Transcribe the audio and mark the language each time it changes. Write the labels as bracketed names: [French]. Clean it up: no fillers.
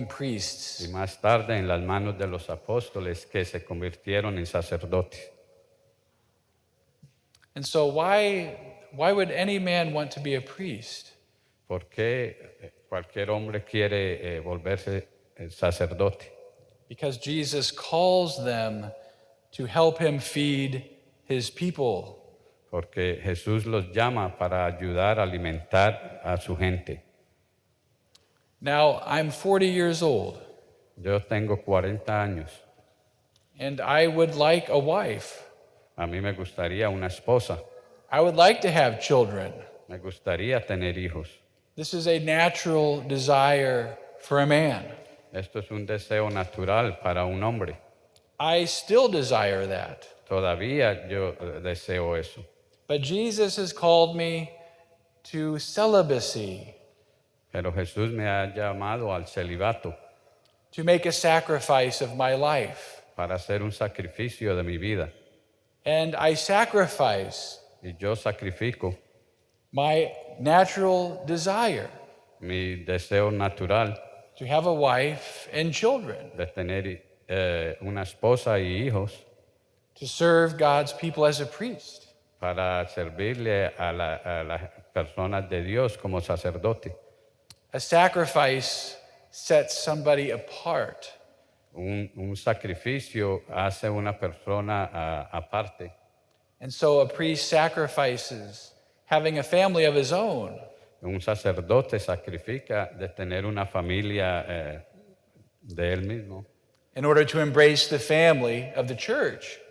[Spanish] Y [English] priests. [Spanish] más tarde en las manos de los apóstoles que se convirtieron en sacerdotes. [English] And so why would any man want to be a priest? [Spanish] ¿Por qué cualquier hombre quiere volverse sacerdote? [English] Because Jesus calls them to help him feed his people. [Spanish] Porque Jesús los llama para ayudar a alimentar a su gente. [English] Now, I'm 40 years old, [Spanish] Yo tengo 40 años. [English] and I would like a wife. [Spanish] A mí me gustaría una esposa. [English] I would like to have children. [Spanish] Me gustaría tener hijos. [English] This is a natural desire for a man. [Spanish] Esto es un deseo natural para un hombre. [English] I still desire that. [Spanish] Todavía yo deseo eso. [English] But Jesus has called me to celibacy, [Spanish] Pero Jesús me ha llamado al celibato [English] to make a sacrifice of my life. [Spanish] para hacer un sacrificio de mi vida. [English] And I sacrifice [Spanish] Y yo sacrifico [English] my natural desire [Spanish] mi deseo natural [English] to have a wife and children, [Spanish] de tener una esposa y hijos [English] to serve God's people as a priest. [Spanish] para servirle a las personas de Dios como sacerdote. [English] A sacrifice sets somebody apart. [Spanish] Un sacrificio hace una persona aparte. [English] And so a priest sacrifices having a family of his own [Spanish] Un sacerdote sacrifica de tener una familia de él mismo [English] in order to embrace the family of the church.